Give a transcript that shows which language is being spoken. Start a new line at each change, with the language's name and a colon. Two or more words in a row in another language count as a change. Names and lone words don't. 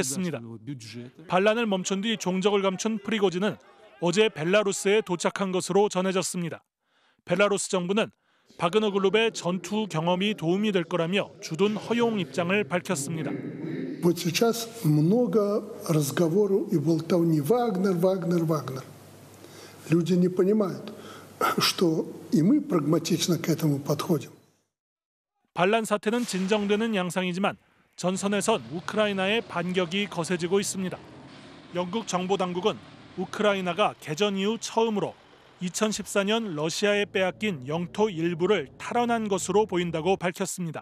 Korean: 반란을 멈춘 뒤 종적을 감춘 프리고진은 어제 벨라루스에 도착한 것으로 전해졌습니다. 벨라루스 정부는 바그너 그룹의 전투 경험이 도움이 될 거라며 주둔 허용 입장을 밝혔습니다.
Russian: Вот сейчас много разговоров и болтовни Вагнер. Люди не понимают, что и мы прагматично к этому подходим.
Korean: 반란 사태는 진정되는 양상이지만 전선에선 우크라이나의 반격이 거세지고 있습니다. 영국 정보 당국은 우크라이나가 개전 이후 처음으로 2014년 러시아에 빼앗긴 영토 일부를 탈환한 것으로 보인다고 밝혔습니다.